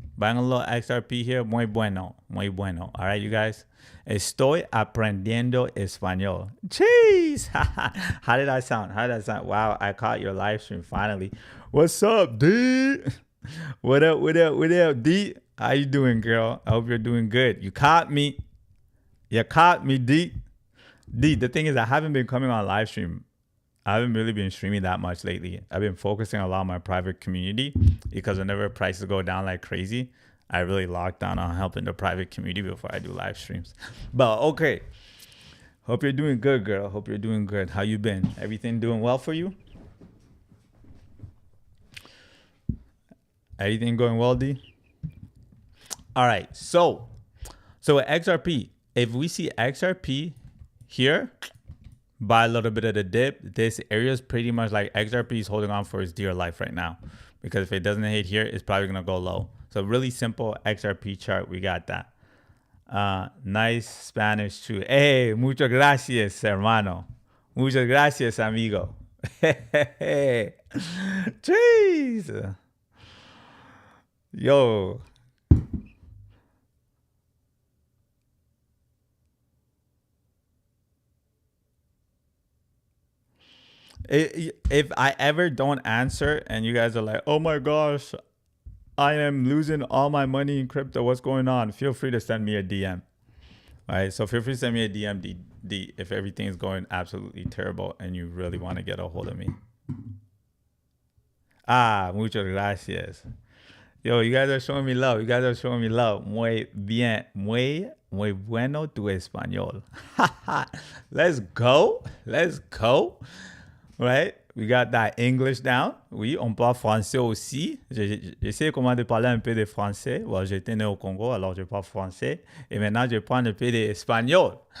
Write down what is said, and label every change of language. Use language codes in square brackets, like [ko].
[en] Buying a little XRP here, [es] muy bueno, muy bueno. [en] All right, you guys. [es] Estoy aprendiendo español. [en] Jeez. How did I sound? Wow, I caught your live stream finally. What's up, D? What up, D? How you doing, girl? I hope you're doing good. You caught me. D. D, the thing is, I haven't been coming on live stream. I haven't really been streaming that much lately. I've been focusing a lot on my private community, because whenever prices go down like crazy, I really lock down on helping the private community before I do live streams. But okay. Hope you're doing good, girl. Hope you're doing good. How you been? Everything doing well for you? Everything going well, D? All right. So with XRP, if we see XRP here, buy a little bit of the dip. This area is pretty much like XRP is holding on for its dear life right now, because if it doesn't hit here, it's probably gonna go low. So really simple XRP chart. We got that. Nice Spanish too. [es] Hey, muchas gracias, hermano. Muchas gracias, amigo. Jeez. Yo. [en] If I ever don't answer and you guys are like, oh my gosh, I am losing all my money in crypto, what's going on? Feel free to send me a DM. All right, so feel free to send me a DM if everything is going absolutely terrible and you really want to get a hold of me. [es] Muchas gracias. [en] Yo, you guys are showing me love. You guys are showing me love. [es] Muy bien. Muy bueno tu español. [en] Let's go. Let's go. Right? We got that English down. [fr] Oui, on parle français aussi. J'essaie comment de parler un peu de français. Bon, j'étais né au Congo, alors je parle français. Et maintenant, je parle un peu d'espagnol.